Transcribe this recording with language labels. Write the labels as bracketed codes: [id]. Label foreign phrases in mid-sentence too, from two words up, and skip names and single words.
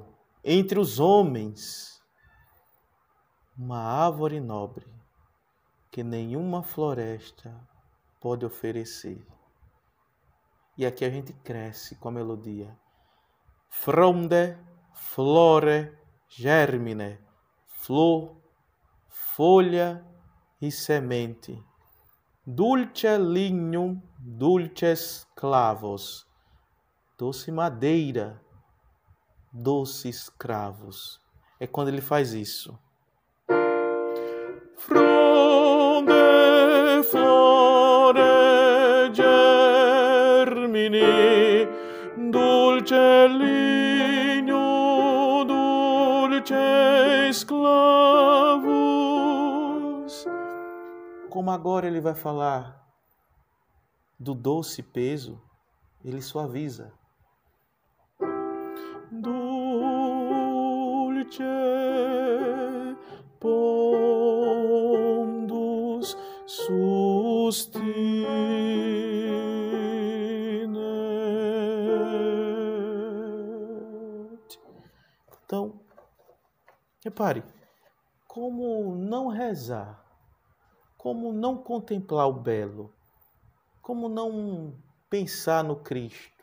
[pt] Entre os homens, uma árvore nobre que nenhuma floresta pode oferecer. E aqui a gente cresce com a melodia. [la] Fronde, flore, germine, [pt] flor, folha e semente. [la] Dulce lignum, dulces clavos. [pt] Doce madeira, doces cravos. É quando ele faz isso. [la] Fronde, flore, germine, dulce lignum, dulces clavos. [pt] Como agora ele vai falar do doce peso, ele suaviza. [la] Dulce pondus sustine. [pt] Então, repare, como não rezar, como não contemplar o belo, como não pensar no Cristo?